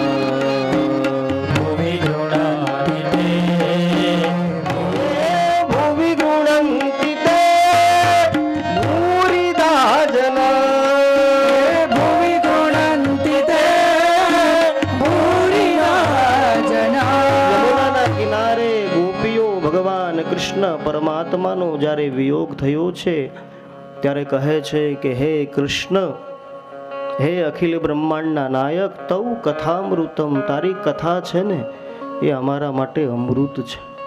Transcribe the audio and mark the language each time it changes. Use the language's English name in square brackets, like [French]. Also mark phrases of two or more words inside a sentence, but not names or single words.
[Sanskrit] भुवि गृह्णाति ते भुवि गृह्णन्ति ते भूरिदा जना भुवि गृह्णन्ति ते भूरिदा जना। [Gujarati] યમુનાના કિનારે ગોપીઓ ભગવાન કૃષ્ણ પરમાત્માનો જ્યારે વિયોગ થયો છે ત્યારે કહે છે કે હે કૃષ્ણ, હે અખિલ બ્રહ્માંડના નાયક, [Sanskrit] तौ कथामृतम, [Gujarati] તારી કથા છે ને એ અમારા માટે અમૃત છે.